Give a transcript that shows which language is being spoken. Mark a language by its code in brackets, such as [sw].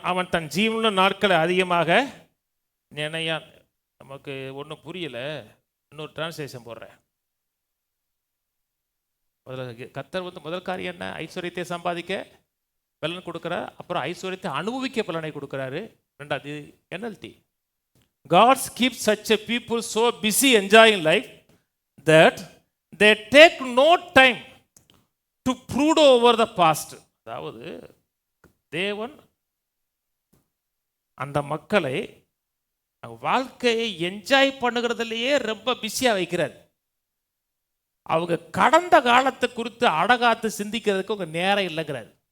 [ta] அவன் தன் ஜீவனுள்ள நாட்களை அதிகமாக நினையா. நமக்கு ஒன்றும் புரியல, இன்னொரு டிரான்ஸ்லேஷன் போடுறேன். கர்த்தர் முதல் காரியம் என்ன? ஐஸ்வர்யத்தை சம்பாதிக்க பலன் கொடுக்கிறார். அப்புறம் ஐஸ்வர்யத்தை அனுபவிக்க பலனை கொடுக்கிறாரு. ரெண்டாவது [en] NLT, God keeps such a people so busy enjoying life that they take no time to brood over the past. [ta] அதாவது தேவன் அந்த மக்களை வாழ்க்கையை என்ஜாய் பண்ணுகிறதுலையே ரொம்ப பிஸியாக வைக்கிறார். அவங்க கடந்த காலத்தை குறித்து அடகாத்து சிந்திக்கிறதுக்கு உங்க நேரம் இல்லைங்கிறார்.